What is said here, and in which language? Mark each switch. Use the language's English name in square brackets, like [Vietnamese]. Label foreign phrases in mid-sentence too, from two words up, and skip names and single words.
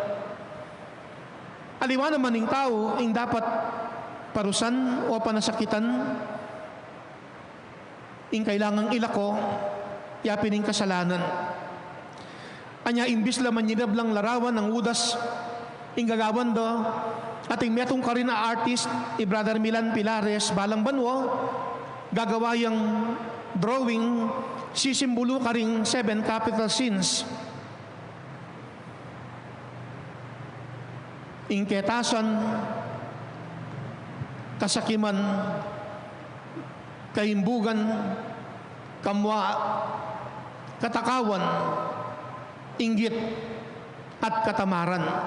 [Pampanga] aliwa naman ning tao ing dapat parusan o panasakitan ing kailangang ilako, yapining kasalanan. Anya imbis laman yinablang larawan ng udas, ing gagawan do, ating metong karin na artist, Brother Milan Pilares, balang banwo, gagawa yung drawing, sisimbolo ka ring 7 [English] capital sins. [Pampanga] Ingketasan, kasakiman, kaimbugan, kamwa, katakawan, inggit, at katamaran.